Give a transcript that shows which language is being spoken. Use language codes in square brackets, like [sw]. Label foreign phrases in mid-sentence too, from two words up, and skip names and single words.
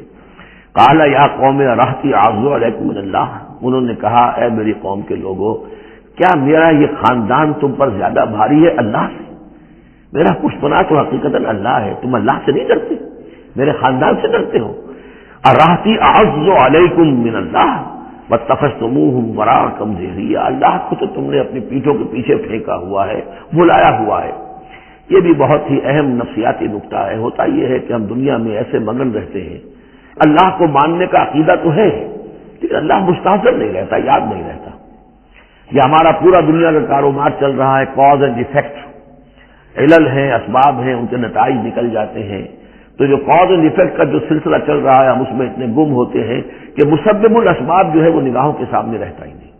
[ar] قال یا قوم رحتی اعز علیکم من اللہ، [ur] انہوں نے کہا اے میری قوم کے لوگوں، کیا میرا یہ خاندان تم پر زیادہ بھاری ہے اللہ سے؟ میرا پشت بنا تو حقیقتاً اللہ ہے، تم اللہ سے نہیں ڈرتے، میرے خاندان سے ڈرتے ہو۔ [ar] ارحتی اعز علیکم من اللہ واتخذتموهم وراءکم ظہریا، [ur] اللہ کو تو تم نے اپنی پیٹھوں کے پیچھے پھینکا ہوا ہے، بلایا ہوا ہے۔ یہ بھی بہت ہی اہم نفسیاتی نکتہ ہے۔ ہوتا یہ ہے کہ ہم دنیا میں ایسے مگن رہتے ہیں، اللہ کو ماننے کا عقیدہ تو ہے لیکن اللہ مستحضر نہیں رہتا، یاد نہیں رہتا۔ یہ ہمارا پورا دنیا کا کاروبار چل رہا ہے، [en] cause and effect, [ur] علل ہیں، اسباب ہیں، ان کے نتائج نکل جاتے ہیں، تو جو [en] cause and effect [ur] کا جو سلسلہ چل رہا ہے ہم اس میں اتنے گم ہوتے ہیں کہ مسبب الاسباب جو ہے وہ نگاہوں کے سامنے رہتا ہی نہیں۔